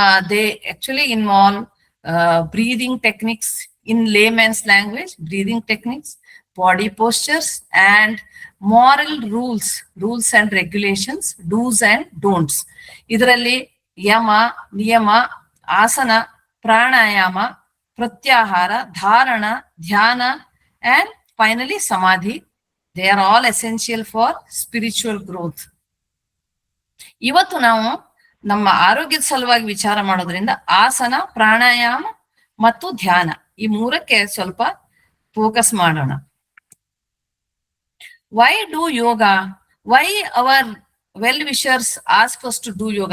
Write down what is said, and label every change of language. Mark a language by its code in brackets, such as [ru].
[en] They actually involve breathing techniques, in layman's language, breathing techniques, body postures, and moral rules and regulations, do's and don'ts. [kn] ಇದರಲ್ಲಿ ಯಮ, ನಿಯಮ, ಆಸನ, ಪ್ರಾಣಾಯಾಮ, ಪ್ರತ್ಯಾಹಾರ, ಧಾರಣ, ಧ್ಯಾನ, [en] and finally [kn] samadhi. [en] They are all essential for spiritual growth. [kn] ಇವತ್ತು ನಾವು ನಮ್ಮ ಆರೋಗ್ಯದ ಸಲುವಾಗಿ ವಿಚಾರ ಮಾಡೋದ್ರಿಂದ ಆಸನ, ಪ್ರಾಣಾಯಾಮ ಮತ್ತು ಧ್ಯಾನ ಈ 3ಕ್ಕೆ ಸ್ವಲ್ಪ ಫೋಕಸ್ ಮಾಡೋಣ. [en] Why do yoga? Why our well wishers ask us to do yoga?